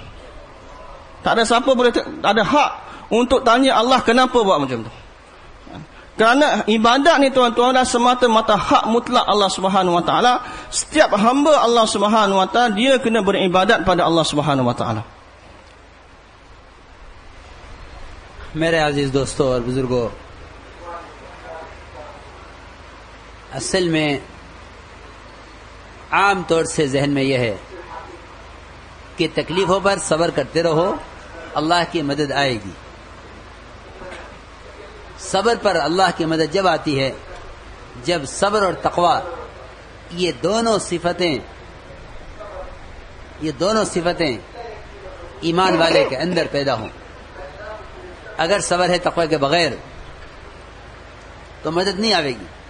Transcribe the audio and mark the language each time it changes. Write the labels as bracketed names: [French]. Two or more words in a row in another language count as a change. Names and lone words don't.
[Malay] Tak ada siapa boleh ada hak untuk tanya Allah kenapa buat macam tu. Kerana ibadat ni, tuan-tuan, adalah semata-mata hak mutlak [Arabic] الله سبحانه وتعالى. [Malay] Setiap hamba [Arabic] الله سبحانه وتعالى, [Malay] dia kena beribadat pada [Arabic] الله سبحانه وتعالى. [Urdu] میرے عزیز دوستوں اور بزرگوں، اصل میں عام طور سے ذہن میں یہ ہے کہ تکلیفوں پر صبر کرتے رہو، اللہ کی مدد آئے گی. صبر پر اللہ کی مدد جب آتی ہے جب صبر اور تقوی یہ دونوں صفتیں ایمان والے کے اندر پیدا ہوں. اگر صبر ہے تقوی کے بغیر تو مدد نہیں آئے گی.